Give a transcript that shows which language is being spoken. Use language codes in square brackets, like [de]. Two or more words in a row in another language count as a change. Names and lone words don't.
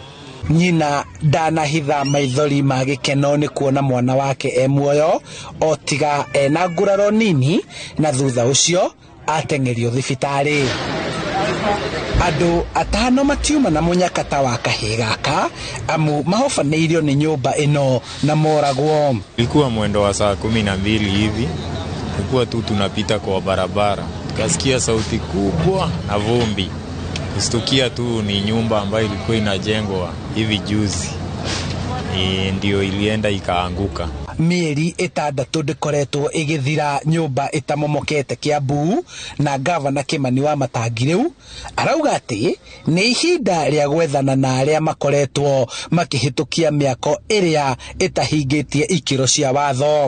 [ki] Nyina ndanahitha maithori ma gĩkeno nĩ kuona mwana wake e muoyo, o tiga ena nguraro nini na thutha ũcio ateng'erio thibitarĩ. Andũ 5 matiuma na mũnyakata wa kahĩ gaka amu mahofanĩirio nĩ nyũmba ĩno na moragwo. [sw] Ilikuwa mwendo wa saa 12 hivi, tulikuwa tu tunapita kwa barabara, tukasikia sauti kubwa na vumbi. Kustukia tu ni nyumba ambayo ilikuwa inajengwa hivi juzi, ndio ilienda ikaanguka. [ki] Mĩeri 6 ndĩkoretwo ĩgĩthira nyũmba ĩtamomokete Kiambu, na gavana Kimani wa Matangi rĩu arauga atĩ nĩ ihinda rĩa gwethana na arĩa makoretwo makĩhĩtũkia mĩako ĩrĩa ĩtahingĩtie ikĩro cia watho.